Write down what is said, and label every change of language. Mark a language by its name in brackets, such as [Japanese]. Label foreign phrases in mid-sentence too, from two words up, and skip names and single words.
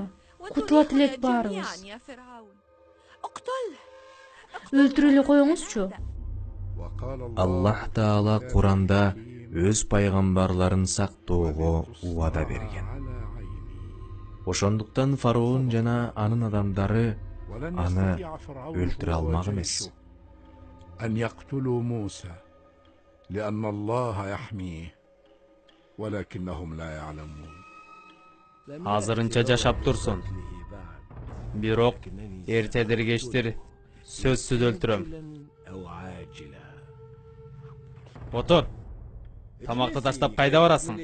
[Kyrgyz] Кутулат элек баарыбыз. Өлтүрө эле коюңузчу. Аллах Таала Куранда өз пайгамбарларын сактоого убада берген. Ошондуктан фараон жана анын адамдары аны өлтүрө алмак эмес. [Arabic] أن يقتلوا موسى لأن الله يحميه ولكنهم لا يعلمون. [Kyrgyz] Азырынча жашап турсун. Бирок эртедир кечтир сөзсүз өлтүрөм. Отур. Тамакты таштап кайда барасың?